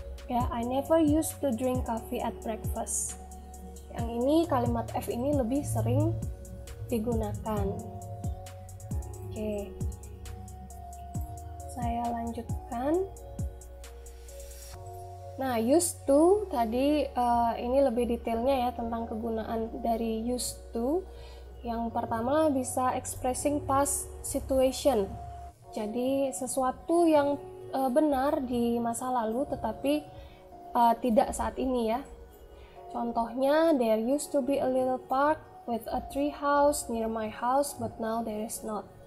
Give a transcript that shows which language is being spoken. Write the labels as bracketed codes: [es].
[en] Ya, I never used to drink coffee at breakfast. [id] Yang ini kalimat F ini lebih sering digunakan. Oke. Saya lanjutkan. Nah, used to tadi ini lebih detailnya ya tentang kegunaan dari used to. Yang pertama bisa [en] expressing past situation. [id] Jadi sesuatu yang benar di masa lalu tetapi tidak saat ini ya. Contohnya, [en] there used to be a little park with a tree house near my house, but now there is not.